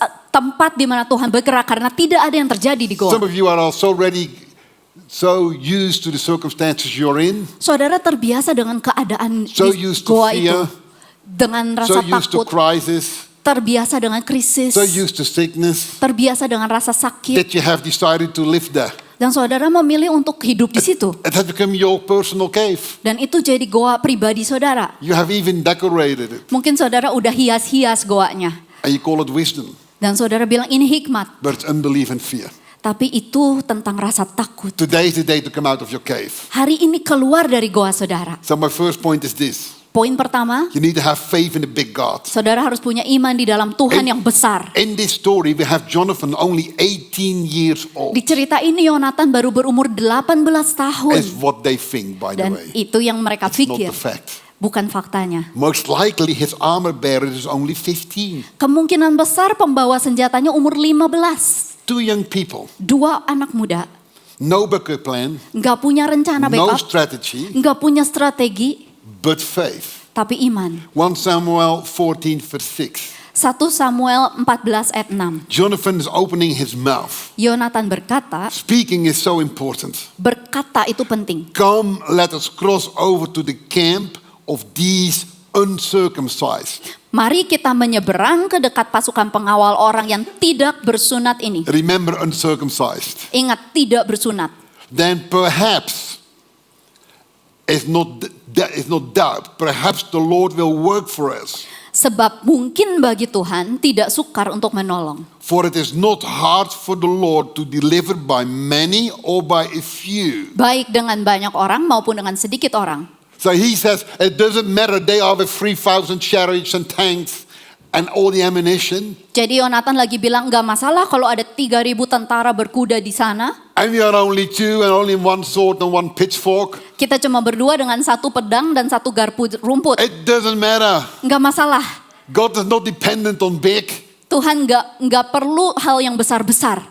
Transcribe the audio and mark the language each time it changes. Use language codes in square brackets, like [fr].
[id] tempat di mana Tuhan bergerak karena tidak ada yang terjadi di goa. [en] Some of you are also already so used to the circumstances you're in, [id] Saudara terbiasa dengan keadaan [en] so [id] di [en] used to [id] goa itu. [en] fear, [id] Dengan [en] so [id] rasa [en] used to [id] takut, [en] crisis, [id] terbiasa dengan krisis, [en] so used to sickness, [id] terbiasa dengan rasa sakit. [en] that you have decided to live there. [id] Dan saudara memilih untuk hidup di situ. [en] It has become your personal cave. [id] Dan itu jadi goa pribadi saudara. [en] You have even decorated it. [id] Mungkin saudara udah hias-hias goanya. [en] And you call it wisdom. [id] Dan saudara bilang ini hikmat. [en] But it's unbelief and fear. [id] Tapi itu tentang rasa takut. [en] Today is the day to come out of your cave. [id] Hari ini keluar dari goa saudara. [en] So my first point is this. [id] Poin pertama, [en] You need to have faith in the big God. [id] saudara harus punya iman di dalam Tuhan yang besar. [en] In this story, we have Jonathan only 18 years old. [id] Di cerita ini Yonatan baru berumur 18 tahun. [en] Is what they think, by the [id] Dan [en] way. [id] itu yang mereka [en] It's not [id] pikir, [en] the fact. [id] bukan faktanya. [en] Most likely his armor bearer is only 15. [id] Kemungkinan besar pembawa senjatanya umur 15. [en] 2 young people. [id] 2 anak muda, [en] No backup plan. [id] nggak punya rencana [en] No [id] backup, [en] strategy. [id] nggak punya strategi, [en] But faith. [id] tapi iman. [en] 1 Samuel 14 verse 6. [id] 1 Samuel 14 ayat 6. [en] Jonathan is opening his mouth. [id] Yonatan berkata, [en] Speaking is so important. [id] berkata itu penting. [en] Come, let us cross over to the camp of these uncircumcised. [id] Mari kita menyeberang ke dekat pasukan pengawal orang yang tidak bersunat ini. [en] Remember uncircumcised. [id] Ingat, tidak bersunat. [en] Then perhaps it's not doubt. Perhaps the Lord will work for us. [id] Sebab mungkin bagi Tuhan tidak sukar untuk menolong. [en] For it is not hard for the Lord to deliver by many or by a few. [id] Baik dengan banyak orang maupun dengan sedikit orang. [en] So he says, it doesn't matter, they are with 3,000 chariots and tanks and all the ammunition. [id] Jadi Yonatan lagi bilang nggak masalah kalau ada 3.000 tentara berkuda di sana. [en] And we are only 2 and only 1 sword and 1 pitchfork. [id] Kita cuma berdua dengan 1 pedang dan 1 garpu rumput. [en] It doesn't matter. [id] Nggak masalah. [en] God is not dependent on big. [id] Tuhan nggak perlu hal yang besar-besar.